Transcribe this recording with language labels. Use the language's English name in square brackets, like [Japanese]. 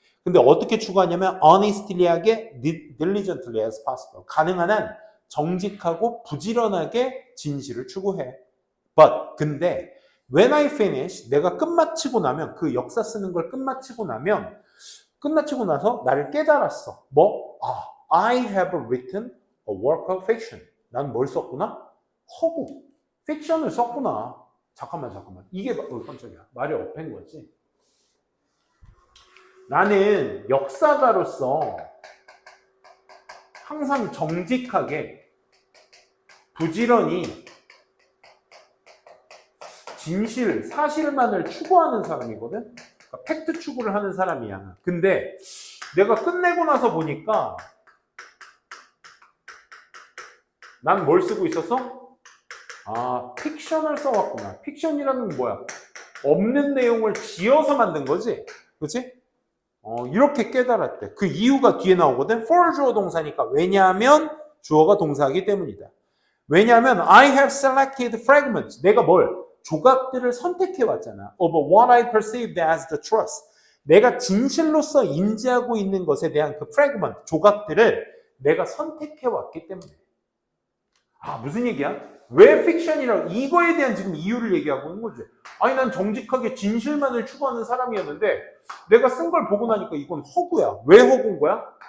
[Korean] 근데 어떻게 추구하냐면 honestly하게, [English] diligently as possible. [Korean] 가능한 한 정직하고 부지런하게 진실을 추구해. 근데 [English] when I finish, [Korean] 내가 끝마치고 나면 그 역사 쓰는 걸 끝마치고 나서 나를 깨달았어. [English] I have written a work of fiction. [Korean] 난 뭘 썼구나? 허구. 픽션을 썼구나. 잠깐만. 이게 깜짝이야. 말이 엎인 거지. 나는 역사가로서 항상 정직하게 부지런히 진실, 사실만을 추구하는 사람이거든? 그러니까 팩트 추구를 하는 사람이야. 근데 내가 끝내고 나서 보니까 난 뭘 쓰고 있었어? 아, 픽션을 써왔구나. 픽션이라는 건 뭐야? 없는 내용을 지어서 만든 거지? 그치? 이렇게 깨달았대. 그 이유가 뒤에 나오거든? for 주어 동사니까. 왜냐하면 주어가 동사이기 때문이다. 왜냐하면 [English] I have selected fragments. [Korean] 내가 뭘? 조각들을 선택해 왔잖아. [English] of what I perceived as the truth. [Korean] 내가 진실로서 인지하고 있는 것에 대한 그 fragment, 조각들을 내가 선택해 왔기 때문에. 아, 무슨 얘기야? 왜 픽션이라고? 이거에 대한 지금 이유를 얘기하고 있는 거지. 아니, 난 정직하게 진실만을 추구하는 사람이었는데 내가 쓴 걸 보고 나니까 이건 허구야. 왜 허구인 거야?